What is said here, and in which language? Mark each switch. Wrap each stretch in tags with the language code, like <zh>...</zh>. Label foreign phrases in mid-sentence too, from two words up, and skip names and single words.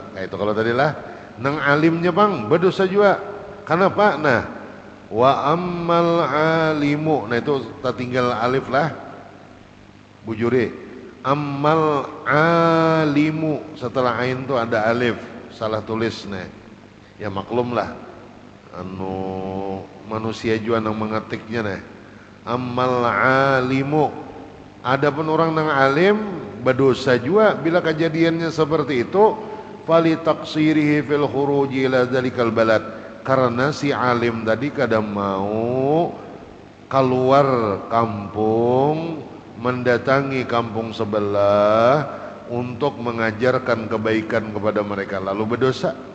<id>Kayak itu kalau tadi lah nang alimnya bang berdosa juga. Kenapa? Nah,</id> <ar>وأما العالم.</ar> <id>Nah itu tak tinggal alif lah. Bujuri.</id> <ar>أما العالم</ar> <id>setelah ain tuh ada alif, salah tulis nih. Ya maklum lah. Anu manusia juga nang mengetiknya nih.</id> <ar>أما العالم.</ar> <id>Adapun orang nang alim berdosa juga bila kejadiannya seperti itu.</id> <ar>فلتقصيره في الخروج إلى ذلك البلد,</ar> <id>karena si alim tadi kadang mau keluar kampung mendatangi kampung sebelah untuk mengajarkan kebaikan kepada mereka lalu berdosa.</id>